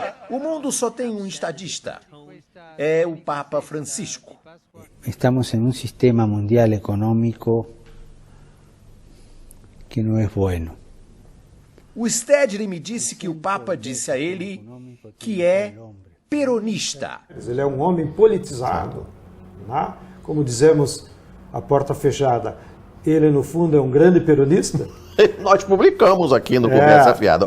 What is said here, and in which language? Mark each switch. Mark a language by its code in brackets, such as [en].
[pt] O mundo só tem um estadista. É o Papa Francisco. [es] Estamos en un sistema mundial económico que no es bueno. [pt] O Stedley me disse que o Papa disse a ele que é peronista. Ele é um homem politizado, né? Como dizemos, a porta fechada. Ele, no fundo, é um grande peronista. Nós publicamos aqui no Conversa Afiada.